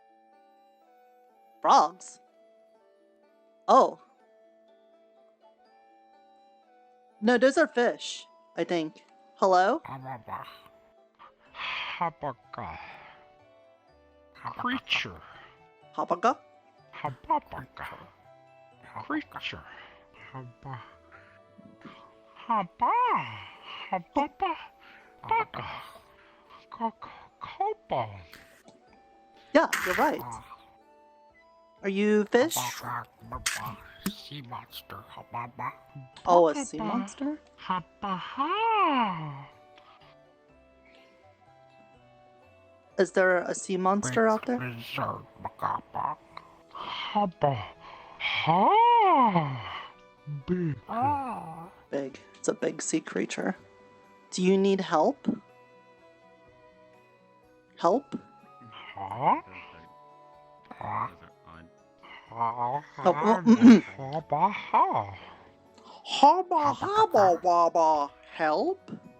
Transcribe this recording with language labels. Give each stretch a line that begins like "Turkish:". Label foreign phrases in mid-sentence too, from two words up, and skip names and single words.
English: Frogs? Oh. No, those are fish, I think. Hello? Habaga. Creature. Habaga? Hababaga. Creature. Haba. Hababa. Baga. Kobo. Yeah, you're right. Are you fish? Sea monster. Hababa. Oh, a sea monster? Habaha. Is there a sea monster out there? Haba. Ha. Big. Big. It's a big sea creature. Do you need help? Help? Huh? Haba waba. Help?